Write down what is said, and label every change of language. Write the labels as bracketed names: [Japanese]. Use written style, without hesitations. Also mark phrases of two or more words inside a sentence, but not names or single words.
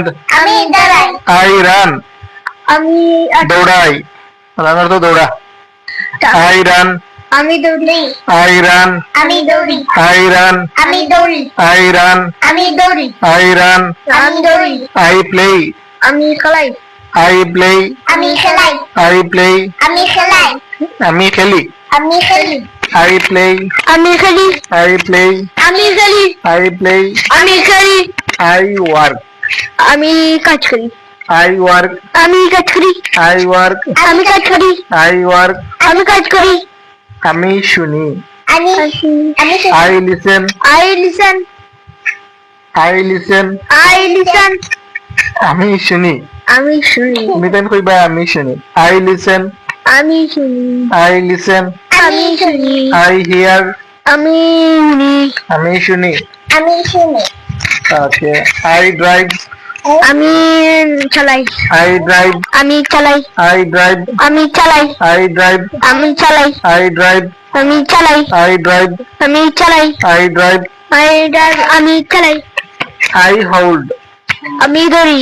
[Bangla] আমি দাঁড়াই। [English] I run. [Bangla] আমি দৌড়াই রানার তো দৌড়া [English] I run. [Bangla] আমি দৌড়ি। [English] I run. [Bangla] আমি দৌড়ি। [English] I run. [Bangla] আমি দৌড়ি। [English] I run. [Bangla] আমি দৌড়ি। [English] I run. [Bangla] আমি দৌড়ি। [English] I play. [Bangla] আমি খেলাই। [English] I play. [Bangla] আমি খেলাই। [English] I play. [Bangla] আমি খেলাই। আমি খেলি আমি খেলি। [English] I play. [Bangla] আমি খেলি। [English] I play. [Bangla] আমি খেলি। [English] I play. [Bangla] আমি খেলি। [English] I work. [Bangla] আমি কাজ করি। [English] I work. [Bangla] আমি কাজ করি। [English] I work. [Bangla] আমি কাজ করি। [English] I work. [Bangla] আমি কাজ করি। আমি শুনি আমি [English] I listen. I listen. I listen. I listen. [Bangla] আমি শুনি আমি শুনি। তুমি তেন কইবা আমি শুনি [English] I listen. [Bangla] আমি শুনি। [English] I listen. [Bangla] আমি শুনি। [English] I hear. [Bangla] আমি শুনি। আমি শুনি আমি শুনি। [English] Okay. I drive. [Bangla] আমি চালাই। [English] I drive. [Bangla] আমি চালাই। [English] I drive. [Bangla] আমি চালাই। [English] I drive. [Bangla] আমি চালাই। [English] I drive. [Bangla] আমি চালাই। [English] I drive. [Bangla] আমি চালাই। [English] I drive. [Bangla] আমি চালাই। [English] I hold. [Bangla] আমি দৌড়ি।